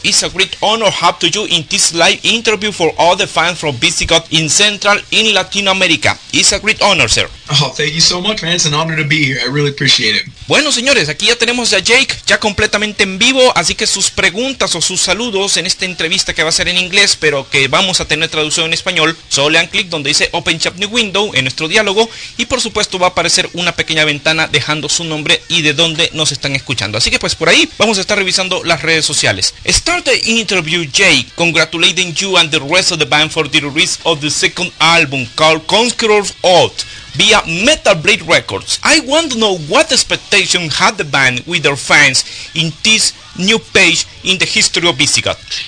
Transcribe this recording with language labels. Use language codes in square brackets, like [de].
[en] It's a great honor to have you in this live interview for all the fans from Visigoth in Central in Latinoamérica. It's a great honor, sir. Oh, thank you so much, man. It's an honor to be here. I really appreciate it. [es] Bueno, señores, aquí ya tenemos a Jake ya completamente en vivo, así que sus preguntas o sus saludos en esta entrevista que va a ser en inglés, pero que vamos a tener traducción en español, solo le dan clic donde dice Open Chat New Window en nuestro diálogo y por supuesto va a aparecer una pequeña ventana dejando su nombre y de dónde nos están escuchando. Así que pues por ahí vamos a estar revisando las redes sociales. [en] Start the interview, Jake. Congratulating you and the rest of the band for the release of the second album called Conqueror's Oath via Metal Blade Records. I want to know what expectation had the band with their fans in this new page in the history of Visigoth.